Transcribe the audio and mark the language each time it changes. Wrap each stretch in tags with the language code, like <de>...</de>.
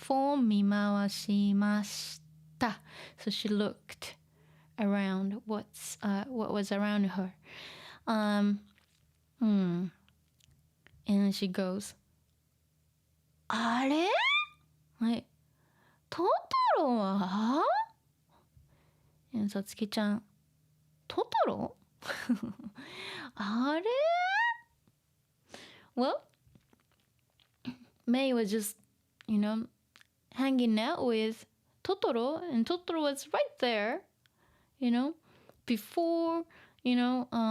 <ja>for 見回しました。</ja> <en>So she looked around what was around her. And she goes,</en> <ja>あれはい。トトロはさつきちゃん。トトロあれ</ja> <en>Well, May was just, hanging out with Totoro, and Totoro was right there, before, well,</en>